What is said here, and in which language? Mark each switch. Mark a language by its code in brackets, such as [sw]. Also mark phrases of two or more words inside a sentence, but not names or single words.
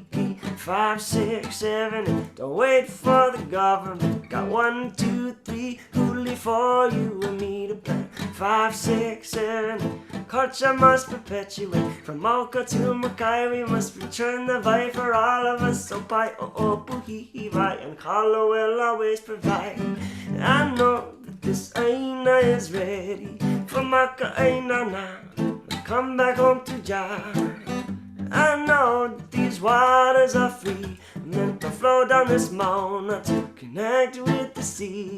[en] 5, 6, 7, don't wait for the government. Got 1, 2, 3, huli for you and me to plant. 5, 6, 7, culture must perpetuate. From Mauka to Makai, we must return the vibe for all of us. [haw] So pai o puhi vai, [en] and Kalo will always provide. I know that this āina is ready for [haw] maka āina [en] now. Come back home to Jah. I know that these waters are free, meant to flow down this mountain to connect with the sea.